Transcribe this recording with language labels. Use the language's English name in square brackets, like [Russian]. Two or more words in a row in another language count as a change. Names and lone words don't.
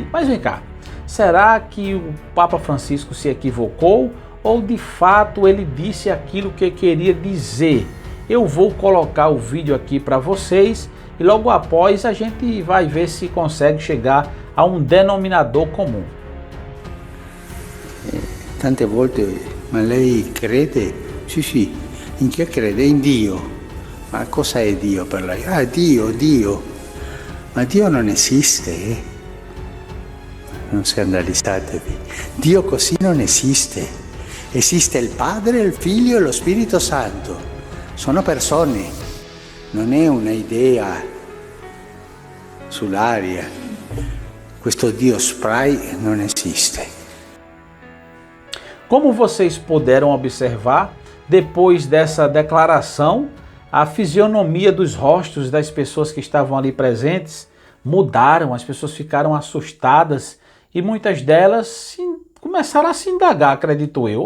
[Portuguese] Mas vem cá, será que o Papa Francisco se equivocou ou de fato ele disse aquilo que queria dizer? Eu vou colocar o vídeo aqui para vocês e logo após a gente vai ver se consegue chegar a um denominador comum. [Italian] Tante volte, ma lei crede? Sì, in che crede? In Dio. Ma cosa è Dio per lei? Ah, Dio. Ma Dio non esiste, eh? Non scandalizzatevi. Dio così non esiste. Esiste il Padre, il Figlio e lo Spirito Santo. Sono persone, non è una idea sull'aria. Questo Dio spray non esiste. [Portuguese] Como vocês puderam observar, depois dessa declaração, a fisionomia dos rostos das pessoas que estavam ali presentes mudaram, as pessoas ficaram assustadas e muitas delas começaram a se indagar, acredito eu.